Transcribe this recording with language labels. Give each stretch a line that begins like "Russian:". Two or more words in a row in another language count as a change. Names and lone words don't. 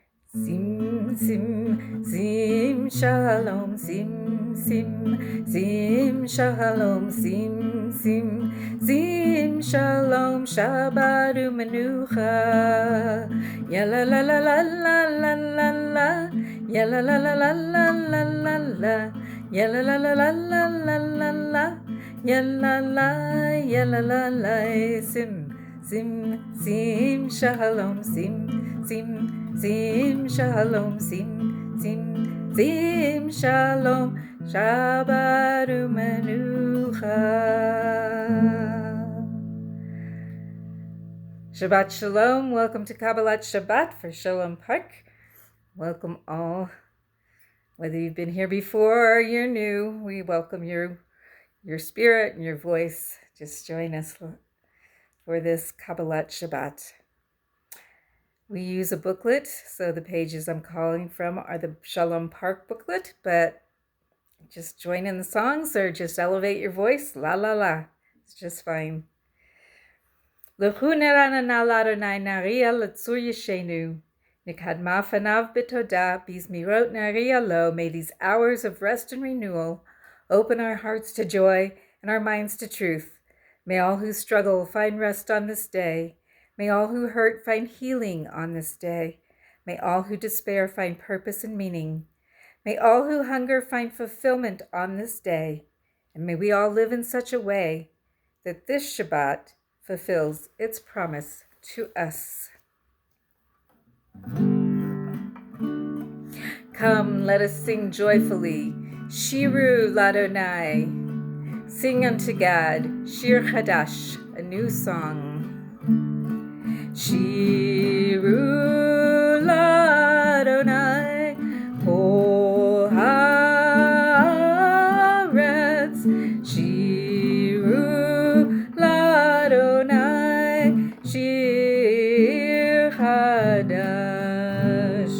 Hebrew: שים, שים, שים, שלום, שים, שים, שים, שלום, שים, שים, שים, שלום, שבת ומנוחה. Ya la la la la la la la la, ya la la la la la la la la, ya la la la la la la la la, ya la la la, שים, שים, שים, שלום, שים, שים. שים שלום, שים, שים, שים שלום, שבת ומנוחה. שבת שלום,
English: welcome to
Hebrew: קבלת שבת
English: for Shalom Park. Welcome all. Whether you've been here before or you're new, we welcome your spirit and your voice. Just join us for this
Hebrew: קבלת שבת.
English: We use a booklet, so the pages I'm calling from are the Shalom Park booklet, but just join in the songs or just elevate your voice, la la la. It's just fine.
Hebrew: לכו נרננה ליהוה נריעה לצור ישענו. נקדמה פניו בתודה בזמירות נריע לו.
English: May these hours of rest and renewal open our hearts to joy and our minds to truth. May all who struggle find rest on this day. May all who hurt find healing on this day. May all who despair find purpose and meaning. May all who hunger find fulfillment on this day. And may we all live in such a way that this Shabbat fulfills its promise to us. Come, let us sing joyfully.
Hebrew: שירו ליהוה.
English: Sing unto God,
Hebrew: שיר חדש,
English: a new song.
Hebrew: שירו ליהוה, כל הארץ. שירו ליהוה, שיר חדש.